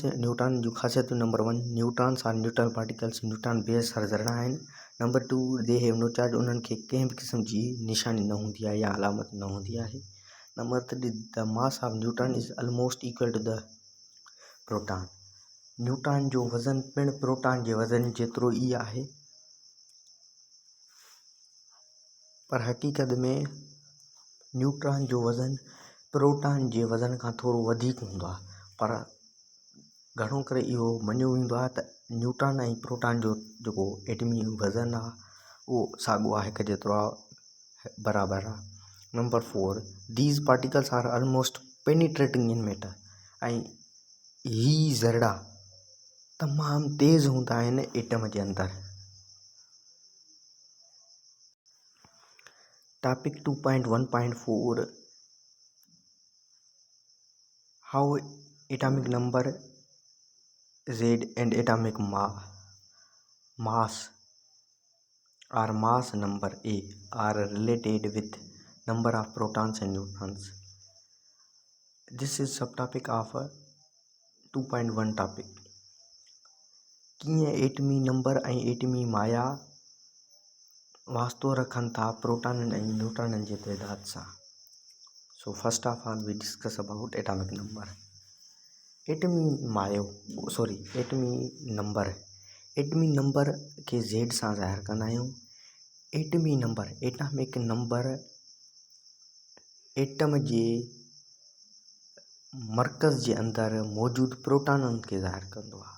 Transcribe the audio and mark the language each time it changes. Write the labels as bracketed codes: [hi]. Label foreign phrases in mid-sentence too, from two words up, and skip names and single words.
[sd] न्यूट्रॉन जूं ख़ासियतूं। [en] number 1, neutrons are neutral particles. [sd] न्यूट्रॉन बेसर ज़रड़ा आहिनि। नंबर 2, [en] they have no charge. [sd] उन्हनि खे कंहिं बि क़िस्म जी निशानी न हूंदी आहे या अलामत न हूंदी आहे। [en] number 3, the mass of neutron is almost equal to the proton. [sd] न्यूट्रॉन जो वज़न पिणु प्रोटॉन जे वज़न जेतिरो ई आहे, पर हक़ीक़त में न्यूट्रॉन जो वज़न प्रोटॉन जे वज़न खां थोरो वधीक हूंदो आहे, पर घणो करे इहो मञियो वेंदो आहे त न्यूट्रॉन ऐं प्रोटॉन जो जेको एटमी वज़न आहे उहो साॻियो आहे, हिक जेतिरो आहे, बराबरि आहे। [en] number 4, these particles are almost penetrating in matter. [sd] ऐं ही ज़रड़ा तमामु तेज़ हूंदा आहिनि एटम जे अंदरि। [en] topic 2.1.4 how atomic number Z and atomic mass or mass number A are related with number of protons and neutrons. This is subtopic of 2.1 topic. [sd] कीअं एटमी नंबर ऐं एटमी माया वास्तो रखनि था प्रोटॉननि ऐं न्यूट्रॉननि जे तइदाद सां। [en] So first of all we discuss about atomic number. [sd] एटमी नंबर खे Z सां ज़ाहिर कंदा आहियूं। एटमी नंबर, एटॉमिक नंबर एटम जे मर्कज़ जे अंदरि मौजूदु प्रोटॉननि खे ज़ाहिर कंदो आहे।